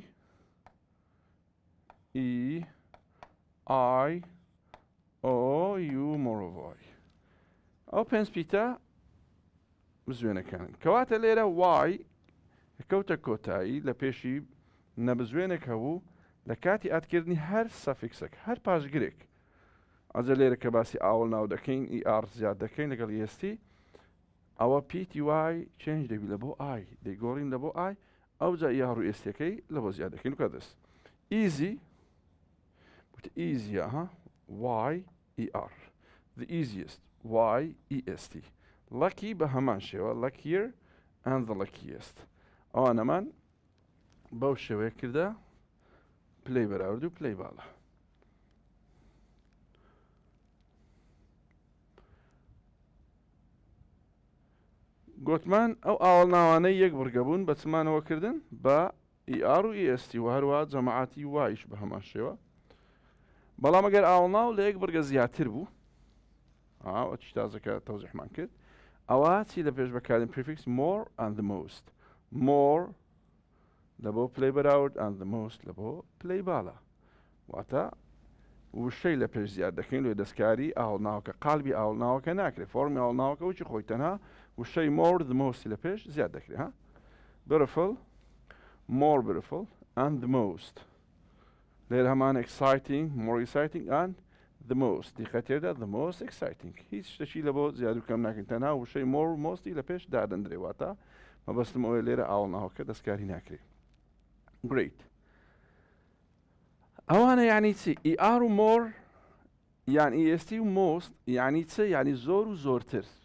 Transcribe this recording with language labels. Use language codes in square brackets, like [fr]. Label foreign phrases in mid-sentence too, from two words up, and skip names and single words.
[en] E I O U [ckb] مۆڕۆڤۆی ئەو پێنج پیتە بزوێنەکان کەواتە لێرە Y کەوتە کۆتایی لە پێشی نەبزوێنێک هەبوو لە کاتی ئاتکردنی هەر سەفیکسێک هەر پاشگرێک ئەجە لێرە کە باسی ئاوەڵناو دەکەین ER زیاد دەکەین لەگەڵ EST ئەوە PTY چێنج دەبی لە بۆ I دەیگۆڕین لە بۆ I ئەوجا ER و ESTەکەی لە بۆ زیاد دەکەین وکە دەست [en] easy easier Y ER the easiest Y EST lucky [ckb] بە هەمان شێوە [en] luckier and the luckiest [ckb] ئەوانەمان بەو شێوەیە کردە پلەی بەراورد و پلەی باڵە گوتمان ئەو ئاوەڵناوانەی یەک بڕگەبوون بە چمانەوەکردن بە ER و EST و هەروە جەماعەتی وایش بە هەمان شێوە بەڵام ئەگەر ئاوەڵناو لە یەک بڕگە زیاتر بوو ئەوە چی تازەکە تەوزیحمان کرد ئەوە چی لە پێش بەکارین [en] prefix more and the most more [ckb] لە بۆ پلەی بەراورد [en] and the most [ckb] لە بۆ پلەی باڵە واتە وشەی لە پێش زیاد دەکەین لێ دەستکاری ئاوەڵناوەکە قالبی ئاوەڵناوەکە ناکرێت فۆرمی ئاوەڵناوەکە وچی خۆی تەنها وشەی [en] more the most [ckb] لە پێش زیاد دەکرێت [en] beautiful more beautiful and the most [ckb] لێرە هەمان [en] exciting more exciting and the most [ckb] دیقەتێدا [en] the most exciting [ckb] هیچ شتێکی لە بۆ زیاد و کەم ناکەین تەنها وشەی more و mosتی لە پێش دادەندرێ واتە مەبەستم ئەوەیە لێرە ئاوەڵناوەکە دەستکاری ناکرێت great ئەوانە یعنی چی ER و more یان EST و most یعنی چ یعنی زۆر و زۆرتر